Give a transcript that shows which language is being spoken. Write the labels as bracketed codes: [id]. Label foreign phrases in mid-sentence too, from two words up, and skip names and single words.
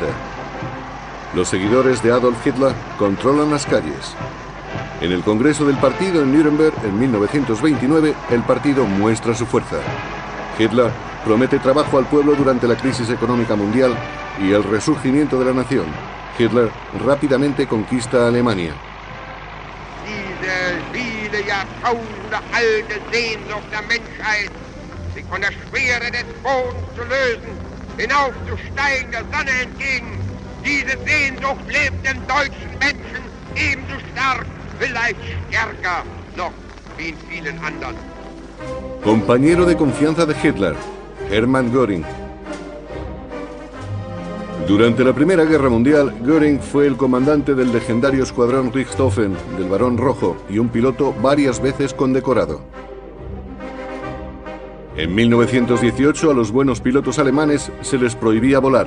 [es] Los seguidores de Adolf Hitler controlan las calles. En el Congreso del partido en Nuremberg, en 1929, el partido muestra su fuerza. Hitler promete trabajo al pueblo durante la crisis económica mundial y el resurgimiento de la nación. Hitler rápidamente conquista a Alemania. [de] Von der Schwere des Bodens zu lösen, hinaufzusteigen der Sonne entgegen. Diese Sehnsucht lebt im deutschen Menschen ebenso stark, vielleicht stärker noch wie in vielen anderen. [es] Compañero de confianza de Hitler, Hermann Göring. Durante la Primera Guerra Mundial, Göring fue el comandante del legendario escuadrón Richthofen del Barón Rojo y un piloto varias veces condecorado. En 1918 a los buenos pilotos alemanes se les prohibía volar.